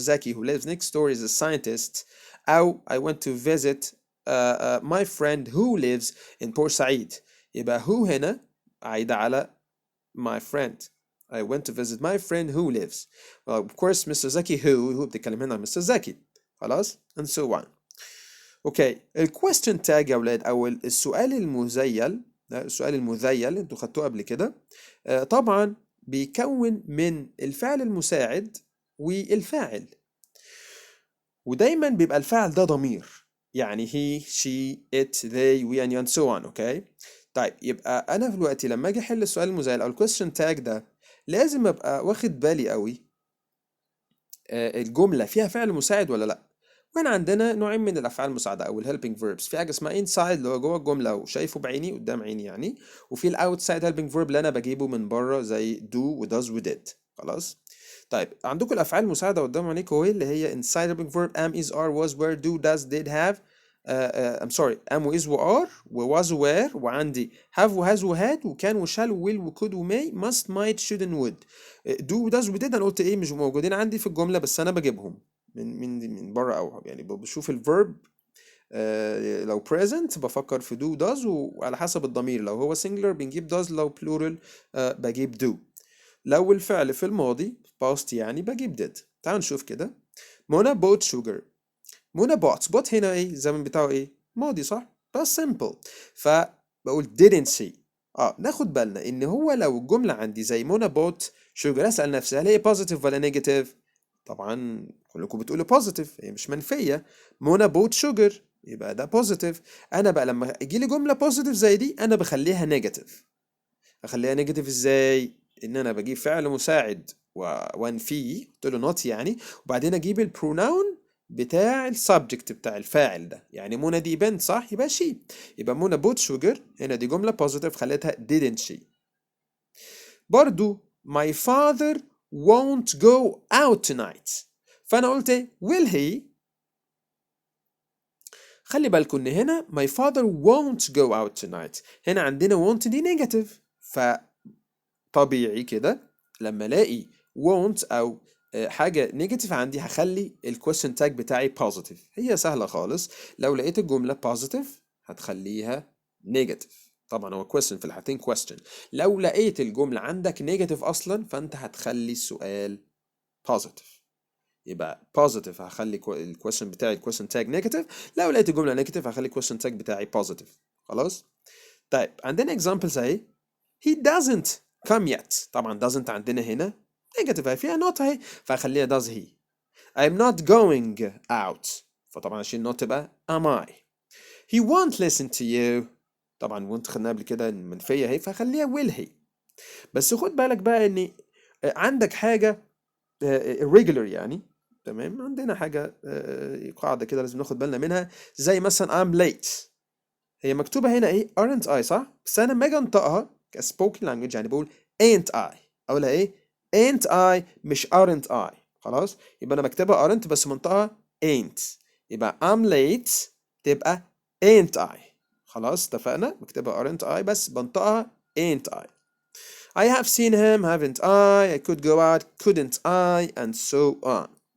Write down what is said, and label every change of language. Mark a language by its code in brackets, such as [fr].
[en] Zaki who lives next door is a scientist. أو I went to visit my friend who lives in Port Said. [ar] يبقى [en] who [ar] هنا عايدة على [en] my friend I went to visit my friend who lives. Well, of course Mr. Zaki who [ar] بتتكلم هنا عن [en] Mr. Zaki. [ar] خلاص [en] and so on. [ar] اوكي الكويستشن تاج يا ولاد او السؤال المذيل، السؤال المذيل انتوا خدتوه قبل كده، طبعا بيكون من الفعل المساعد والفاعل، ودايما بيبقى الفاعل ده ضمير، يعني [en] he she it they we and so on. [ar] اوكي طيب يبقى انا دلوقتي لما اجي احل السؤال المذيل او الكويستشن تاج ده لازم ابقى واخد بالي قوي الجمله فيها فعل مساعد ولا لا. وهنا عندنا نوعين من الافعال المساعده او الهيلبنج فيربس، في حاجه اسمها inside اللي هو جوه الجمله وشايفه بعيني قدام عيني يعني، وفي الاوتسايد هيلبنج فيرب اللي انا بجيبه من بره زي do و does و did. خلاص طيب عندكم الافعال المساعده قدام عينيكم اهي اللي هي [en] inside helping verb am is are was were do does did have I'm sorry am و is و are و was و were، وعندي have و has و had وكان و shall و will و could و may must might should and would. [ar] do و does و did انا قلت ايه مش موجودين عندي في الجمله بس انا بجيبهم من بره، او يعني بشوف الفيرب لو present بفكر في [en] do does [ar] وعلى حسب الضمير، لو هو singular بنجيب does، لو plural بجيب do، لو الفعل في الماضي past يعني بجيب did. تعالوا نشوف كده. [en] منى bought sugar. [ar] منى bought هنا ايه الزمن بتاعه ايه ماضي صح بس simple، فبقول [en] didn't see. [ar] ناخد بالنا ان هو لو الجملة عندي زي منى [en] bought sugar [ar] اسأل نفسي هل هي positive ولا negative؟ طبعا كلكم بتقولوا positive، هي مش منفية. [en] منى bought sugar [ar] يبقى ده [en] positive. [ar] انا بقى لما يجي لي جملة positive زي دي انا بخليها negative. اخليها نيجاتيف ازاي؟ ان انا بجيب فعل مساعد وانفيه قلت له نوت يعني، وبعدين اجيب البروناون بتاع السبجكت بتاع الفاعل ده، يعني منى دي بنت صح يبقى شي، يبقى منى بوت شوجر هنا دي جمله بوزيتيف خليتها [en] didn't she. برضو my father won't go out tonight، [ar] فانا قلت ايه [en] will he. [ar] خلي بالكم ان هنا [en] my father won't go out tonight، [ar] هنا عندنا won't دي نيجاتيف، طبيعي كده لما الاقي won't او حاجه نيجاتيف عندي هخلي الكويستشن تاج بتاعي بوزيتيف. هي سهله خالص، لو لقيت الجمله بوزيتيف هتخليها نيجاتيف، طبعا هو question في الحالتين question. لو لقيت الجمله عندك نيجاتيف اصلا فانت هتخلي السؤال بوزيتيف، يبقى بوزيتيف هخلي الكويستشن بتاعي الكويستشن تاج نيجاتيف، لو لقيت الجمله نيجاتيف هخلي الكويستشن تاج بتاعي بوزيتيف. خلاص طيب عندنا examples اهي. [en] he doesn't come yet، طبعا doesn't [ar] عندنا هنا [en] negative [ar] فيها [en] not [ar] اهي فهخليها [en] does he. I'm not going out، [ar] فطبعا عشان [en] not تبقى am I. he won't listen to you، طبعا won't [ar] خدناها قبل كده منفية اهي فهخليها [en] will he. [ar] بس خد بالك بقى ان عندك حاجة irregular يعني، تمام، عندنا حاجة قاعدة كده لازم ناخد بالنا منها، زي مثلا [en] I'm late، [ar] هي مكتوبة هنا ايه [en] aren't I [ar] صح، بس انا لما اجي انطقها كسبوكن لانجوج يعني بقول [en] ain't I، [ar] اقولها ايه ain't I مش aren't I. خلاص يبقى انا بكتبها aren't بس منطقها ain't، يبقى [en] I'm late [ar] تبقى [en] ain't I. [ar] خلاص اتفقنا، بكتبها [en] aren't I [ar] بس بنطقها [en] ain't I. I have seen him haven't I could go out couldn't I and so on.